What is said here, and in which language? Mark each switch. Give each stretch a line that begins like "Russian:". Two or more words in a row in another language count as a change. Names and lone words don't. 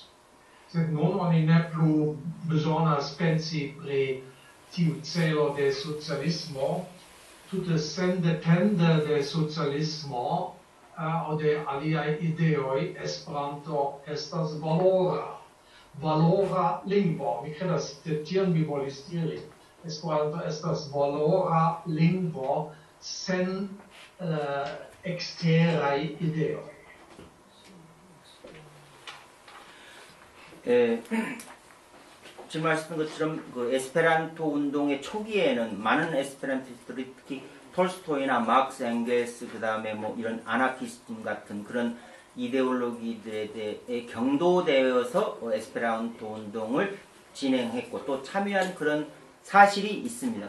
Esperanto: Sed nun oni ne plu bezonas pensi pri tiu celo de socialismo, tute sendepende de socialismo aŭ de aliaj ideoj, Esperanto estas valora lingvo. Mi kredas, de tion vi volis diri. Esperanto estas valora lingvo sen eksteraj ideoj.
Korean: 질문하셨던 것처럼 그 에스페란토 운동의 초기에는 많은 에스페란티스트들이 특히 톨스토이나 막스 엥겔스 그다음에 뭐 이런 아나키스트 같은 그런 이데올로기들에 대해 경도되어서 에스페란토 운동을 진행했고 또 참여한 그런 사실이 있습니다.